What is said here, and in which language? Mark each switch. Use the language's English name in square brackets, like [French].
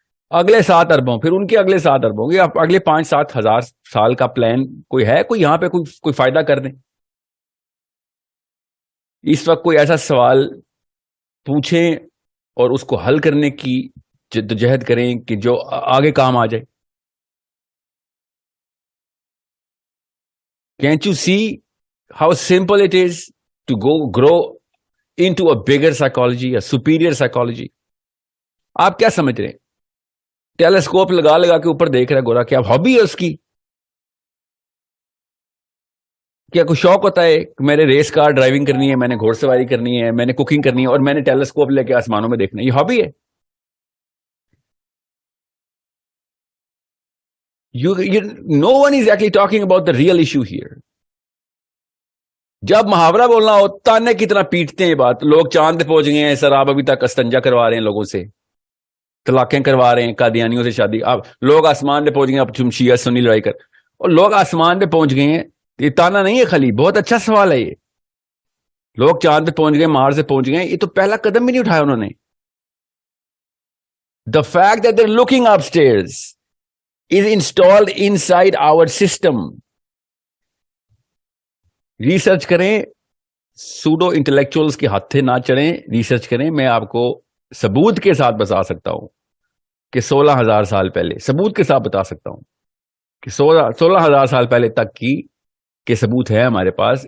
[Urdu] اگلے 7 اربوں، پھر ان کے اگلے 7 اربوں گے، اگلے 5-7 ہزار سال کا پلان کوئی ہے؟ کوئی یہاں پہ کوئی فائدہ کر دیں؟ اس وقت کوئی ایسا سوال پوچھیں اور اس کو حل کرنے کی جدوجہد کریں کہ جو آگے کام آ جائے. [English] Can't you see how simple it is to grow into a bigger psychology, a superior psychology? [Urdu] آپ کیا سمجھ رہے ہیں؟ ٹیلیسکوپ لگا کے اوپر دیکھ رہا ہے گورا، کیا ہابی ہے اس کی؟ کیا کوئی شوق ہوتا ہے کہ میں نے ریس کار ڈرائیونگ کرنی ہے، میں نے گھوڑ سواری کرنی ہے، میں نے کوکنگ کرنی ہے، اور میں نے ٹیلیسکوپ لے کے آسمانوں میں دیکھنا ہے؟ یہ ہابی ہے. [English] No one is actually talking about the real issue here. [Urdu] جب محاورہ بولنا ہو، تانے کتنا پیٹتے ہیں بات. لوگ چاند پہ پہنچ گئے ہیں سر، آپ ابھی تک استنجا کروا رہے ہیں لوگوں سے، طلاقیں کروا رہے ہیں، قادیانیوں سے شادی. اب لوگ آسمان پہ پہنچ گئے، اب تم شیعہ سنی لڑائی کر، اور لوگ آسمان پہ پہنچ گئے ہیں. یہ تانا نہیں ہے خالی، بہت اچھا سوال ہے یہ. لوگ چاند پہ پہنچ گئے، مار سے پہنچ گئے، یہ تو پہلا قدم بھی نہیں اٹھایا انہوں نے. [English] The fact that they're looking upstairs is installed inside our system. [Urdu] Research کریں، سوڈو انٹلیکچوئلز کے ہاتھے نہ چڑھیں، ریسرچ کریں. میں آپ کو ثبوت کے ساتھ بتا سکتا ہوں کہ 16,000 سال پہلے، ثبوت کے ساتھ بتا سکتا ہوں کہ 16,000 سال پہلے تک کی کہ ثبوت ہے ہمارے پاس.